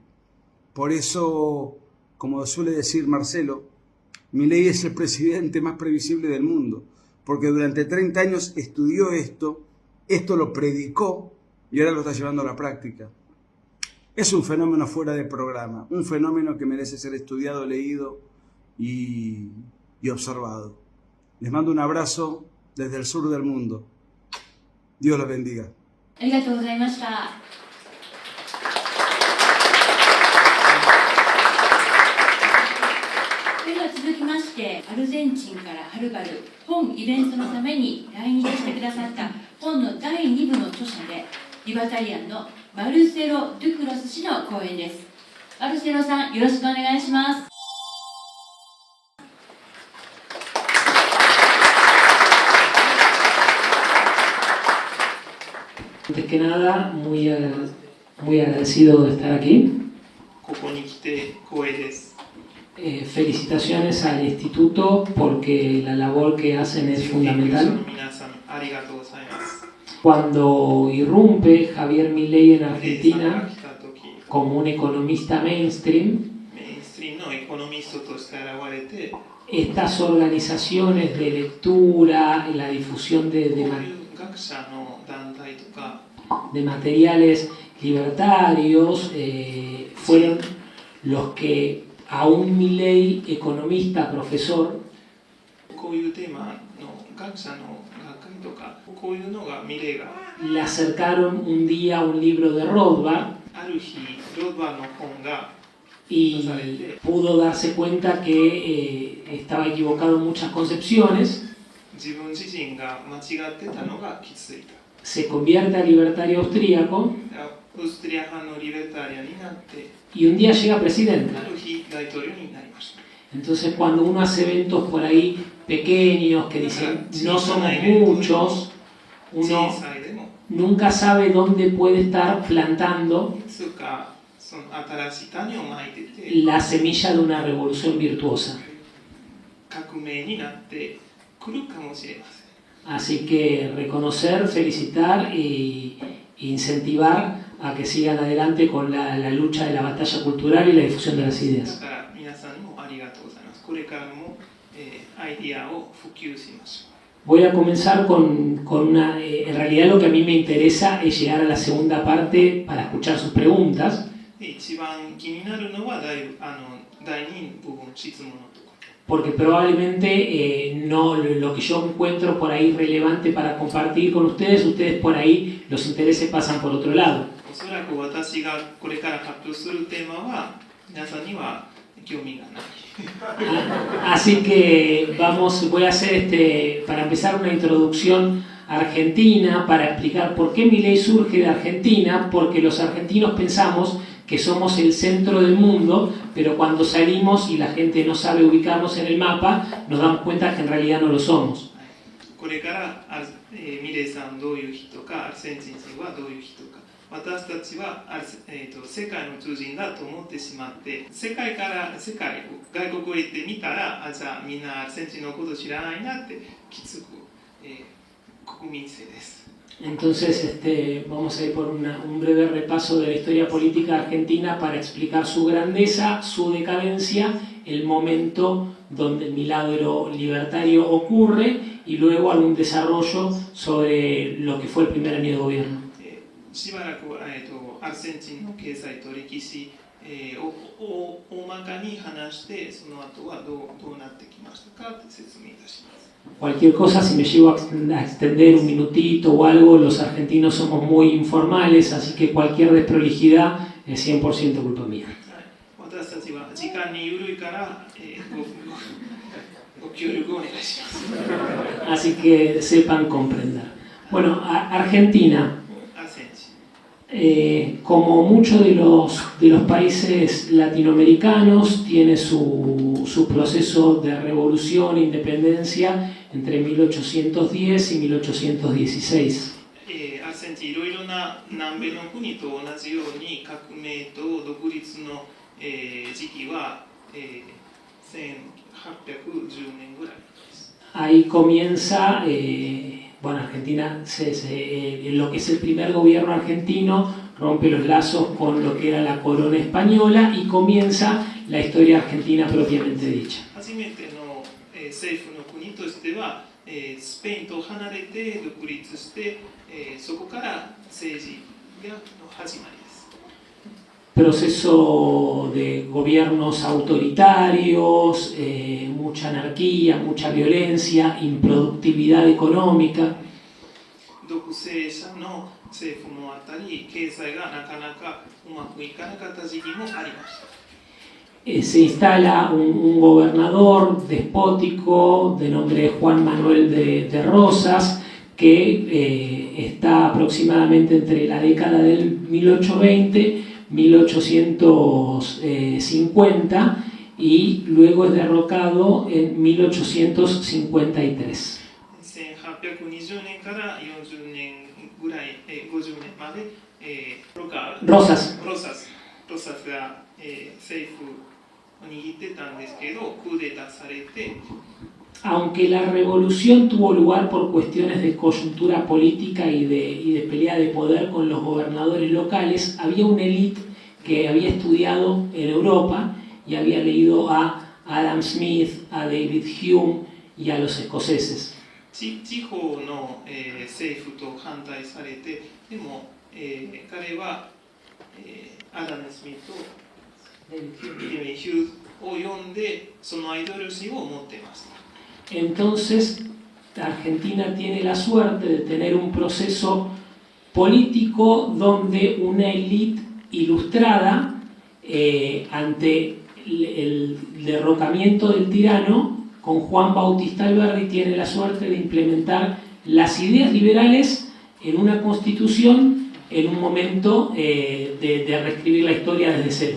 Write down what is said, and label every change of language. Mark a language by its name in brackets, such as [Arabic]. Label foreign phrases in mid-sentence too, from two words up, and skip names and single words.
[Spanish] Por eso, como suele decir Marcelo, Milei es el presidente más previsible del mundo, porque durante 30 años estudió esto lo predicó y ahora lo está llevando a la práctica. Es un fenómeno fuera de programa, un fenómeno que merece ser estudiado, leído y observado. Les mando un abrazo desde el sur del mundo. Dios los bendiga. [Japanese] ありがとうございました。それでは続きまして、アルゼンチンからはるばる本イベントのために来日してくださった本の第2部の著者で、リバタリアンのマルセロ・ドゥクロス氏の講演です。マルセロさん、よろしくお願いします。 [Spanish] Antes que nada, muy agradecido de estar aquí. [Japanese] ここに来て光栄です。 [Spanish] Felicitaciones al instituto porque la labor que hacen es [Japanese] 研究所 [Spanish] fundamental. [Japanese] の皆さん、ありがとうございます。 [Spanish] Cuando irrumpe Javier Milei en [Japanese] レイさんが [Spanish] Argentina [Japanese] 来た時、 [Spanish] como un economista mainstream, [Japanese] メインストリームのエコノミストとして現れて、 [Spanish] estas organizaciones de lectura, la difusión [Japanese] こういう学者の団体とか、 [Spanish] de materiales libertarios fueron los que a un Milei economista, profesor, [Japanese] こういうテーマの学者の学会とか、こういうのがミレイが [Spanish] le acercaron un día un libro de Rothbard [Japanese] ある日、ローバーの本が [Spanish] y pudo darse cuenta que estaba equivocado en muchas concepciones, [Japanese] 自分自身が間違ってたのが気づいた。 [Spanish] se convierte a libertario austríaco [Japanese] オーストリア派のリベタリアンになって、 [Spanish] y un día llega presidente. [Japanese] ある日大統領になりました。 [Spanish] Entonces cuando uno hace eventos por ahí pequeños que dicen no somos muchos, [Japanese] 小 [Spanish] uno [Japanese] さいでも、 [Spanish] nunca sabe dónde puede estar plantando [Japanese] いつかその新しい種をまいてて、 [Spanish] la semilla de una revolución virtuosa. [Japanese] 革命になってくるかもしれません。 [Spanish] Así que reconocer, felicitar y incentivar a que sigan adelante con la lucha de la batalla cultural y la difusión de las [Japanese] だ [Spanish] ideas. [Japanese] から皆さんにもありがとうございます。これからも、アイディアを普及しましょう。 [Spanish] Voy a comenzar con una... en realidad lo que a mí me interesa es llegar a la segunda parte para escuchar sus preguntas, [Japanese] で一番気になるのは第2部分、質問のところ。 [Spanish] porque probablemente no lo que yo encuentro por ahí relevante para compartir con ustedes por ahí los intereses pasan por otro lado. [Japanese] おそらく私がこれから発表するテーマは皆さんには興味がない。 [Spanish] Así que voy a hacer para empezar una introducción argentina para explicar por qué Milei surge de Argentina, porque los argentinos pensamos que somos el centro del mundo, pero cuando salimos y la gente no sabe ubicarnos en el mapa, nos damos cuenta que en realidad no lo somos. [Japanese] これからミレイさんどういう人か、アルゼンチン人はどういう人か、私たちは世界の中心だと思ってしまって、世界外国へ行ってみたら、じゃあみんなアルゼンチンのこと知らないなって気づく、国民性です。 [Spanish] Entonces vamos a ir por un breve repaso de la historia política argentina para explicar su grandeza, su decadencia, el momento donde el milagro libertario ocurre y luego algún desarrollo sobre lo que fue el primer año de gobierno. [Japanese] しばらくアルゼンチンの経済と歴史を大まかに話して、その後はどうなってきましたかって説明いたします。 [Spanish] Cualquier cosa, si me llego a extender un minutito o algo, los argentinos somos muy informales, así que cualquier desprolijidad es 100% culpa mía. [Japanese] 私たちは時間に緩いから、ご協力お願いします。 [Spanish] Así que sepan comprender. Bueno, Argentina, [Japanese] アルゼンチン [Spanish] como muchos de los países latinoamericanos, tiene su proceso de revolución e independencia entre 1810 y 1816. [Japanese] アルゼンチンいろいろな南米の国と同じように革命と独立の、時期は、1810年ぐらいです。 [Spanish] Ahí comienza, bueno, Argentina, lo que es el primer gobierno argentino, rompe los lazos con lo que era la corona española y comienza la historia argentina propiamente dicha. [Japanese] 初めての、政府の国としては、スペインと離れて独立して、そこから政治がの始まりです。 [Spanish] Proceso de gobiernos autoritarios, mucha anarquía, mucha violencia, improductividad económica. [Japanese] 独裁者の政府もあったり、経済がなかなかうまくいかなかった時期もありました。 [Spanish] Se instala un gobernador despótico de nombre Juan Manuel de Rosas, que está aproximadamente entre la década del 1820 1850 y luego es derrocado en 1853. [Japanese] 1820 年から40年ぐらい、50年まで、 [Spanish] Rosas. [Japanese] ロサスが、政府を握ってたんですけど、クーデターされて、 [Spanish] Aunque la revolución tuvo lugar por cuestiones de coyuntura política y de pelea de poder con los gobernadores locales, había una élite que había estudiado en Europa y había leído a Adam Smith, a David Hume y a los escoceses. [Japanese] 地方の、政府と反対されて、でも、彼は、アダム・スミスとデビッド・ヒューズを読んで、そのアイデオロジーを持っていました。 [Spanish] Entonces, Argentina tiene la suerte de tener un proceso político donde una élite ilustrada ante el derrocamiento del tirano, con Juan Bautista Alberdi, tiene la suerte de implementar las ideas liberales en una constitución en un momento de reescribir la historia desde cero.